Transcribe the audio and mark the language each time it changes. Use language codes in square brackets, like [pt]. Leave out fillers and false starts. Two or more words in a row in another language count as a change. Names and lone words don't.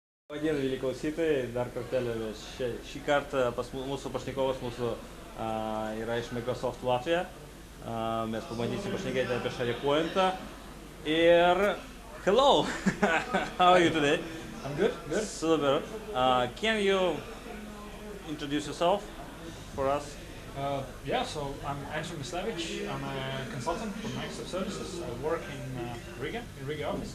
[lt] Diena, mėly klausytojai, dar kartelį šį kartą mūsų pašnekovas yra iš Microsoft Latvia. Mes pabandysim pašnekėti apie Sharepointą. [en] Ir hello! How are you today? I'm good. Super. Can you introduce yourself for us? So I'm Antons Mislēvičs. I'm a consultant for Microsoft Services. I work in Riga office.